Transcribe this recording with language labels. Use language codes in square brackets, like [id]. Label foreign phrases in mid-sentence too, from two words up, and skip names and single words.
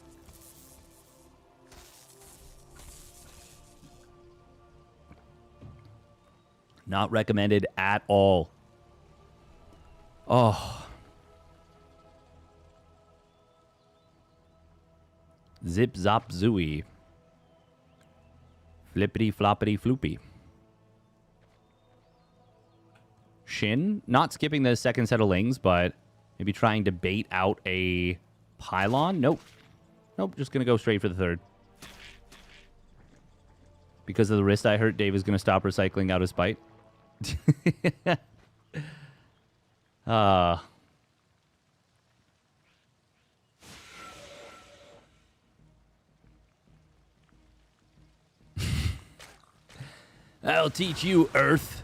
[en] Not recommended at all. Oh. Zip, zop, zooey. Flippity, floppity, floopy. SHIN, not skipping the second set of lings, but maybe trying to bait out a pylon. Nope. Nope, just going to go straight for the third. Because of the wrist I hurt, Dave is going to stop recycling out his bite. I'll teach you, Earth.